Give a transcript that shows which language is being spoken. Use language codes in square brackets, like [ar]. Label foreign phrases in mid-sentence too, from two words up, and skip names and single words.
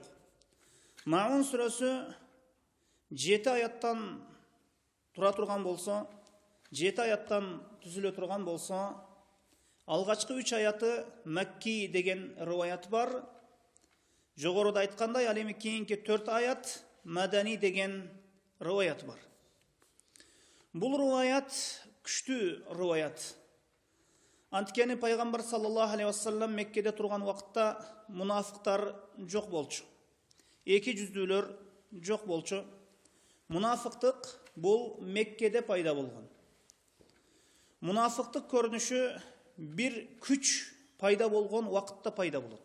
[ky] Маун сүрөсү 7 аяттан тура турган болсо, 7 аяттан түзүлө турган болсо, алгачкы 3 аяты Макки деген риваят бар. Жогоруда айткандай, ал эми кийинки 4 аят Мадани деген риваят бар. Бул риваят күчтүү риваят. Анткени Пайгамбар [ar] صلى الله عليه وسلم [ky] Меккеде турган убакытта мунафыктар жок болчу. Эки жүздүүлөр жок болчу. Мунафыктык бул Меккеде пайда болгон. Мунафыктык көрүнүшү бир күч пайда болгон убакытта пайда болот.